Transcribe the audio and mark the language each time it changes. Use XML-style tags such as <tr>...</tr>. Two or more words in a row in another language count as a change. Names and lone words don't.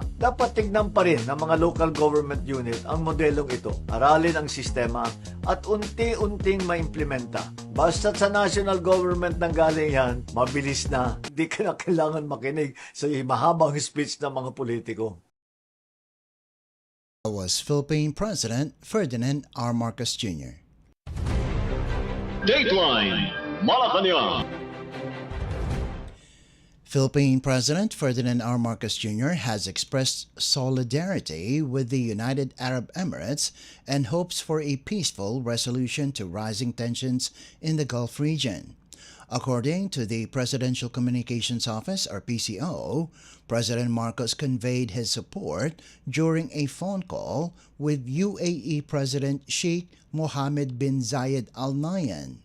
<tl>Dapat tignan pa rin ng mga</tl> <en>local government unit</en> <tl>ang modelong ito. Aralin ang sistema at unti-unting maimplementa. Basta sa</tl> <en>national government</en> <tl>nang galing yan, mabilis na. Hindi ka na kailangan makinig sa mahabang speech ng mga politiko.</tl> <en>That was Philippine President Ferdinand R. Marcos Jr. Dateline Malacañang. Philippine President Ferdinand R. Marcos Jr. has expressed solidarity with the United Arab Emirates and hopes for a peaceful resolution to rising tensions in the Gulf region. According to the Presidential Communications Office, or PCO, President Marcos conveyed his support during a phone call with UAE President Sheikh Mohammed bin Zayed Al Nahyan.</en>